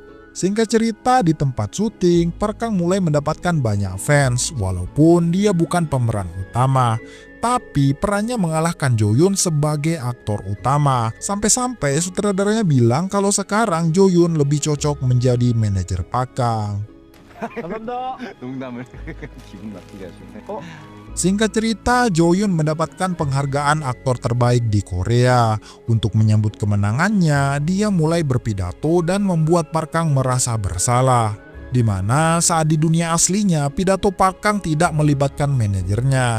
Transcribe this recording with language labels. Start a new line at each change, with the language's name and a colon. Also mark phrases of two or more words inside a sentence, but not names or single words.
Indonesian: Singkat cerita, di tempat syuting, Park Kang mulai mendapatkan banyak fans walaupun dia bukan pemeran utama. Tapi perannya mengalahkan Jo-yoon sebagai aktor utama. Sampai-sampai sutradaranya bilang kalau sekarang Jo-yoon lebih cocok menjadi manajer Park Kang.
Korean: 감사합니다. 농담을 기분 나쁘게 하시네.
Indonesian: Singkat cerita, Jo-yoon mendapatkan penghargaan aktor terbaik di Korea. Untuk menyambut kemenangannya, dia mulai berpidato dan membuat Park Kang merasa bersalah. Di mana saat di dunia aslinya, pidato Park Kang tidak melibatkan manajernya.